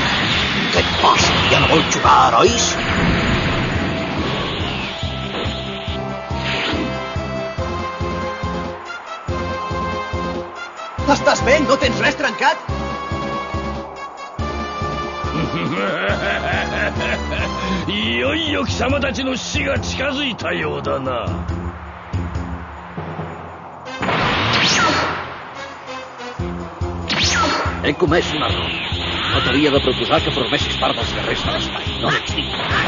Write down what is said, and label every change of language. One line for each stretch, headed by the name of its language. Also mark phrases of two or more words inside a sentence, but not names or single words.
Catalan: Què et passa? Ja no vol jugar a herois? Estàs bé? No tens res trencat?
Japanese: いよいよ貴様たちの死が近づいたようだな。
Catalan: He comès un error. No t'havia de proposar que formessis part dels guerrers de l'espai. No n'ets digne.